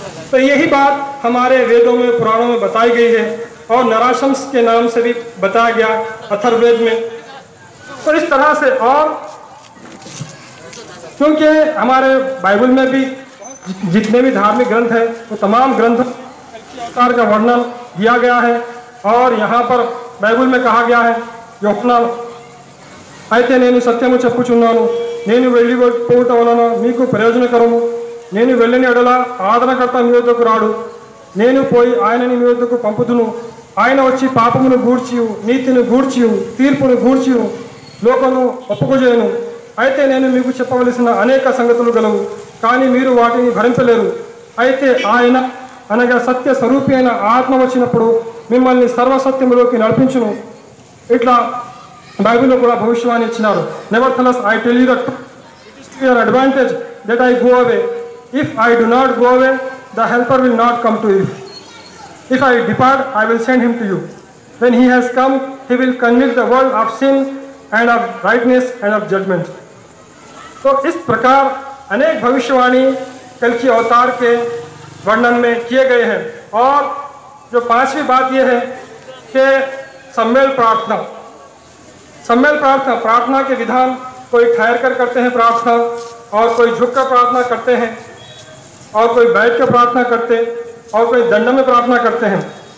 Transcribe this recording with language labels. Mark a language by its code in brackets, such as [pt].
[hi] तो यही बात हमारे वेदों में पुराणों में बताई गई है और नराशम्स के नाम से भी बताया गया अथर्ववेद में। तो इस तरह से, और क्योंकि हमारे बाइबल में भी जितने भी धार्मिक ग्रंथ हैं वो तमाम ग्रंथों कल्कि अवतार का वर्णन दिया गया है। और यहाँ पर बाइबल में कहा गया है, [te] యోహన్నా అయితే నేను సత్యము చెప్పుచున్నాను, నేను వెళ్ళి పోవుట వలన మీకు ప్రయోజనకరము, నేను వెళ్ళని ఎడల ఆదరణకర్త మీ వద్దకు రాడు, నేను పోయి ఆయనని మీ వద్దకు పంపుదును, ఆయన వచ్చి పాపమును గూర్చియు నీతిని గూర్చియు తీర్పును గూర్చియు లోకమును ఒప్పుకొజేయును. అయితే నేను మీకు చెప్పవలసిన అనేక సంగతులు గలవు, కానీ మీరు వాటిని భరించలేరు. అయితే ఆయన అనగా సత్య స్వరూపి అయిన ఆత్మ వచ్చినప్పుడు మిమ్మల్ని సర్వసత్యములోకి నడిపించును. ఇట్లా బైబిల్లో కూడా భవిష్యవాణి ఇచ్చినారు. [en] Nevertheless I tell you that it is to your advantage that I go away. If I do not go away the helper will not come to you. If I depart I will send him to you. When he has come he will convict the world of sin and of righteousness and of judgement. [hi] तो इस प्रकार अनेक भविष्यवाणी कल्कि अवतार के वर्णन में किए गए हैं. और जो पांचवी बात यह है कि सम्मेल प्रार्थना. सम्मेल प्रार्थना, प्रार्थना के विधान कोई ठहर कर करते हैं प्रार्थना, और कोई झुक कर प्रार्थना करते हैं, और कोई बैठ कर प्रार्थना करते, और कोई दंड में प्रार्थना करते हैं.